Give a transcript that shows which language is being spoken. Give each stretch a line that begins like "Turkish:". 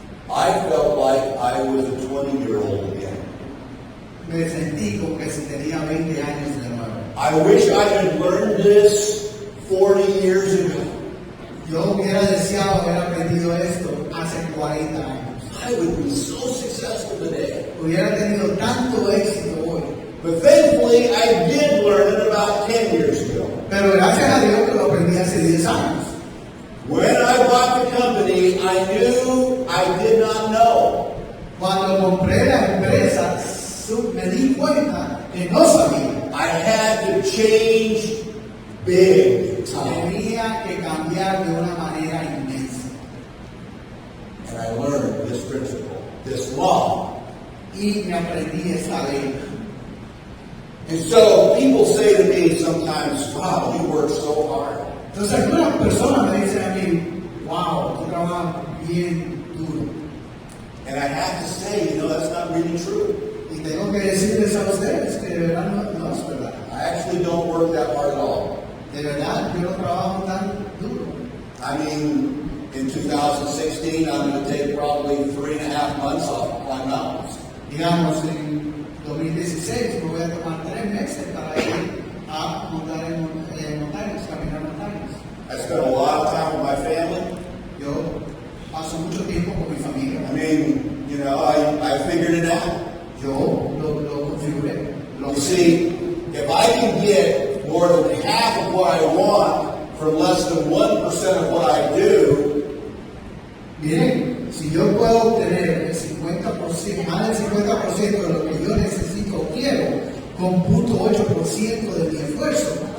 English: I felt like I was a 20-year-old again.
Spanish: me sentí como que si tenía 20 años de nuevo.
English: I wish I had learned this 40 years ago.
Spanish: Yo hubiera deseado haber aprendido esto hace 40 años.
English: I would be so successful today.
Spanish: Hubiera tenido tanto éxito hoy.
English: But thankfully, I did learn it about 10 years ago.
Spanish: Pero gracias a Dios que lo aprendí hace 10 años.
English: When I bought the company, I knew I did not know.
Spanish: Cuando compré la empresa, me di cuenta que no sabía.
English: I had to change big time.
Spanish: Tenía que cambiar de una manera inmensa.
English: And I learned this principle, this law.
Spanish: Y me aprendí esta ley.
English: And so people say to me sometimes, wow, you work so hard.
Spanish: Entonces algunas personas me dicen a mí, wow, tú trabajas bien duro.
English: And I have to say, that's not really true.
Spanish: Y tengo que decirles a ustedes que de verdad no es verdad.
English: I actually don't work that hard at all.
Spanish: De verdad, yo no trabajo tan duro.
English: I mean, in 2016, I'm going to take probably 3.5 months off to climb mountains.
Spanish: Digamos, en 2016 me voy a tomar 3 meses para ir a montar en montañas, caminar montañas.
English: I spent a lot of time with my family.
Spanish: Yo paso mucho tiempo con mi familia.
English: I mean, I figured it out.
Spanish: Yo lo configuré.
English: You see, if I can get 1 more than half of what I want from less than 1% of what I do,
Spanish: Miren, si yo puedo obtener el 50%, más del 50% de lo que yo necesito o quiero, con 0.8% de mi esfuerzo,